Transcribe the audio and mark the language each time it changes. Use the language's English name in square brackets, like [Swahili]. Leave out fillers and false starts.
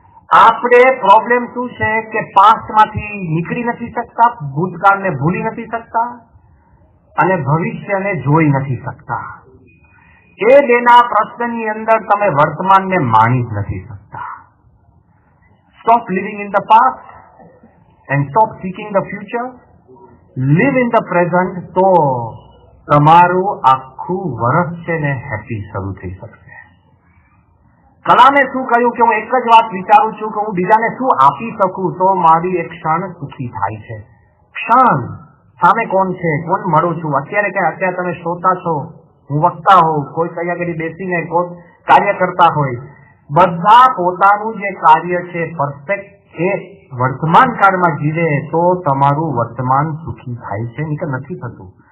[Gujarati] આપણે પ્રોબ્લેમ શું છે કે પાસ્ટમાંથી નીકળી નથી શકતા, ભૂતકાળને ભૂલી નથી શકતા અને ભવિષ્યને જોઈ નથી શકતા. એ બેના પ્રશ્નની અંદર તમે વર્તમાનને માણી જ નથી શકતા. [English] Stop living in the past and stop seeking the future. Live in the present [Gujarati] તો તમારું આખું વર્ષ છે ને હેપી શરૂ થઈ શકશે. કલામે શું કહ્યું કે હું એક જ વાત વિચારું છું કે હું બીજાને શું આપી શકું તો મારી એક ક્ષણ સુખી થાય છે. ક્ષણ સામે કોણ છે, કોણ મળું છું. અત્યારે તમે શ્રોતા છો, હું વક્તા હોઉં, કોઈ કઈ આગળ બેસીને કોઈ કાર્ય કરતા હોય, બધા પોતાનું જે કાર્ય છે પરફેક્ટ એ વર્તમાન કાળમાં જીવે તો તમારું વર્તમાન સુખી થાય છે, નહીં નથી થતું.